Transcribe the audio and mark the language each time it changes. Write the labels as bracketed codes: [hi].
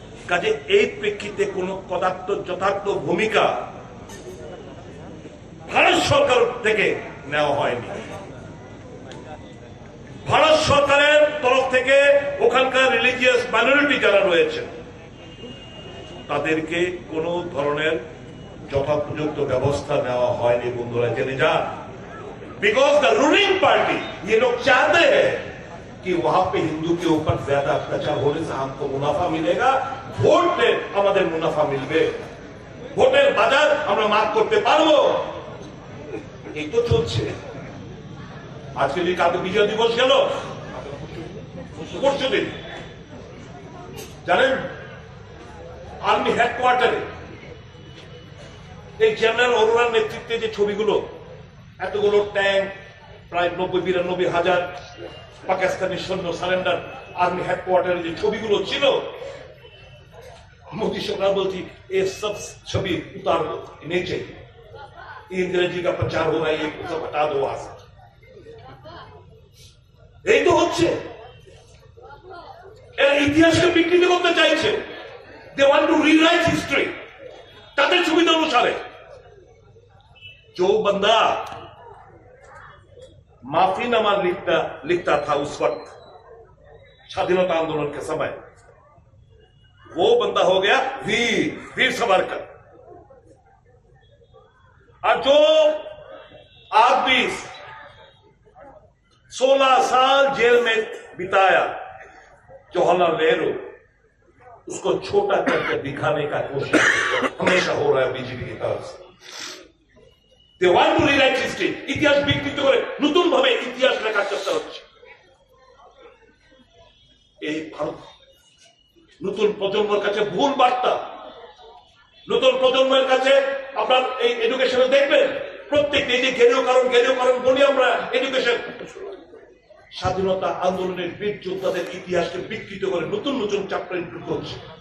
[bn] কাজে এই প্রেক্ষিতে কোন যথার্থ ভূমিকা ভারত সরকার থেকে নেওয়া হয়নি। ভারত সরকারের তরফ থেকে ওখানকার রিলিজিয়াস মাইনরিটি যারা রয়েছে তাদেরকে কোন ধরনের যথাপযুক্ত ব্যবস্থা নেওয়া হয়নি। বন্ধুরা জেনে যান, [en] because the ruling party [hi] ये लोग चाहते हैं कि वहां पे हिंदू के ऊपर ज्यादा अत्याचार होने से हमको मुनाफा मिलेगा, ভোট में [bn] আমাদের মুনাফা মিলবে, ভোটের বাজার আমরা মার্ক করতে পারবো। এই তো চলছে। আজকে যে কালকে বিজয় দিবস গেল, পরশু দিন জানেন আর্মি হেডকোয়ার্টারে এই জেনারেল অরোরার নেতৃত্বে যে ছবিগুলো, এতগুলো ট্যাঙ্ক, প্রায় 90-92 হাজার পাকিস্তানি সৈন্য সারেন্ডার, [hi] आर्मी हेडक्वार्टर जो छवि [bn] ছিল, [hi] मोदी सरकार बोलती ये सब छवि उतार दो, नहीं चाहिए, इंग्रेजी का प्रचार हो रहा है, ये सब हटा दो वहां से। [bn] এই তো হচ্ছে। এরা ইতিহাসকে বিকৃত করতে চাইছে। [en] they want to rewrite history [bn] তাদের সুবিধা অনুসারে। [hi] जो बंदा माफीनामा लिखता था उस वक्त स्वाधीनता आंदोलन के समय, वो बंदा हो गया वीर सावरकर। और जो आदमी 16 साल जेल में बिताया जवाहरलाल नेहरू, उसको छोटा करके दिखाने का कोशिश हमेशा हो रहा है बीजेपी की तरफ से। [en] They want to rewrite history, [bn] ইতিহাস বিকৃত করে নতুন ভাবে ইতিহাস লেখার চেষ্টা হচ্ছে। এই ভারত নতুন প্রজন্মের কাছে ভুল বার্তা। নতুন প্রজন্মের কাছে আপনার এই এডুকেশনে দেখবেন প্রত্যেক এই যে গেরীয় কারণ বলি আমরা, এডুকেশন স্বাধীনতা আন্দোলনের বীর যোদ্ধাদের ইতিহাসকে বিকৃত করে নতুন নতুন চ্যাপ্টার ইনক্লুড করছে।